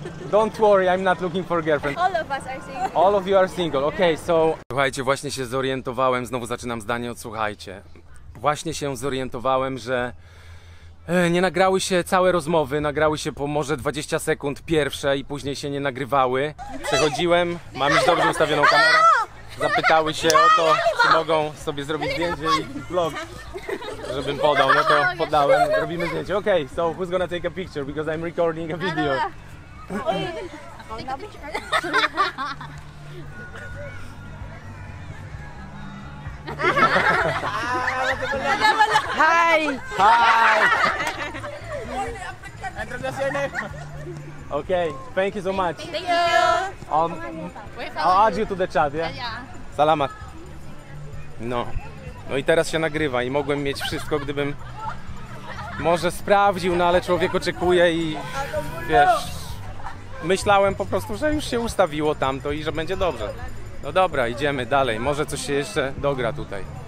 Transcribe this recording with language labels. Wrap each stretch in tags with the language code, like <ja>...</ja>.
<en>Don't worry, I'm not looking for a girlfriend. All of us are single. All of you are single, okay, so...</en> <pl>Słuchajcie, właśnie się zorientowałem, znowu zaczynam zdanie od słuchajcie. Właśnie się zorientowałem, że nie nagrały się całe rozmowy, nagrały się po może 20 sekund pierwsze i później się nie nagrywały. Przechodziłem, mam już dobrze ustawioną kamerę. Zapytały się o to, czy mogą sobie zrobić zdjęcie i vlog, żebym podał, no to podałem, robimy zdjęcie.</pl> <en>Okay, so who's gonna take a picture because I'm recording a video. Hi! Hi! Okay, thank you so much. Thank you. I'll add you to the chat, yeah?</en> <tl>Salamat.</tl> <pl>No i teraz się nagrywa i mogłem mieć wszystko, gdybym może sprawdził, no ale człowiek oczekuje i wiesz, myślałem po prostu, że już się ustawiło tamto i że będzie dobrze. No dobra, idziemy dalej, może coś się jeszcze dogra tutaj.</pl>